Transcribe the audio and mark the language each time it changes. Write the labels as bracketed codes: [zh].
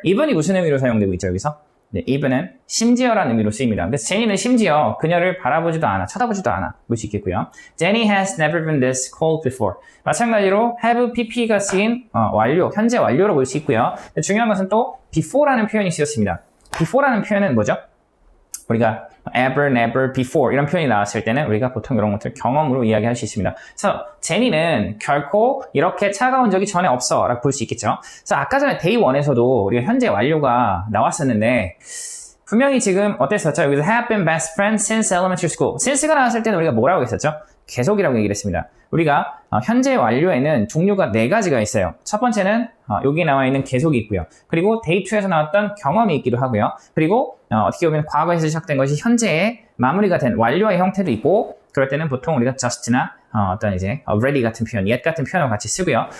[ko] even이 무슨 의미로 사용되고 있죠, 여기서? 네, even은 심지어라는 의미로 쓰입니다. 그래서 제니는 심지어 그녀를 바라보지도 않아, 쳐다보지도 않아 볼 수 있겠고요. [en] Jenny has never been this cold before. [ko] 마찬가지로 have pp가 쓰인 완료, 현재 완료로 볼 수 있고요. 중요한 것은 또 before라는 표현이 쓰였습니다. before라는 표현은 뭐죠? 우리가 ever, never, before 이런 표현이 나왔을 때는 우리가 보통 이런 것들을 경험으로 이야기할 수 있습니다. 그래서 제니는 결코 이렇게 차가운 적이 전에 없어 라고 볼 수 있겠죠. 그래서 아까 전에 day 1에서도 우리가 현재 완료가 나왔었는데 분명히 지금 어땠었죠? 여기서 [en] have been best friends since elementary school. [ko] since가 나왔을 때는 우리가 뭐라고 했었죠? 계속이라고 얘기를 했습니다. 우리가 현재 완료에는 종류가 4가지가 있어요. 첫 번째는 여기 나와 있는 계속이 있고요. 그리고 day 2에서 나왔던 경험이 있기도 하고요. 그리고 어떻게 보면 과거에서 시작된 것이 현재의 마무리가 된 완료의 형태도 있고 그럴 때는 보통 우리가 just나 어떤 이제 already 같은 표현, yet 같은 표현을 같이 쓰고요.